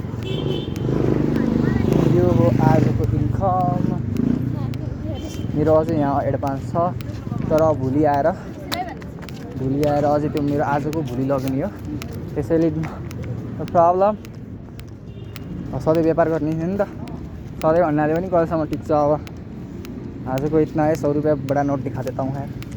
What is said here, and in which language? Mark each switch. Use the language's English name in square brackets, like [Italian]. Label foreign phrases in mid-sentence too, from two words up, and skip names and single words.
[Nepali] मेरो अझै यहाँ एडभान्स छ तर भोलि आएर अझै त्यो मेरो आजको भोलि लग्ने हो त्यसैले प्रब्लम सधैँ व्यापार गर्ने थियो नि त सधैँ भन्नाले पनि कहिलेसम्म टिक्छ अब आजको [Hindi] इतना है 100 रुपया बड़ा नोट दिखा देता हूँ यार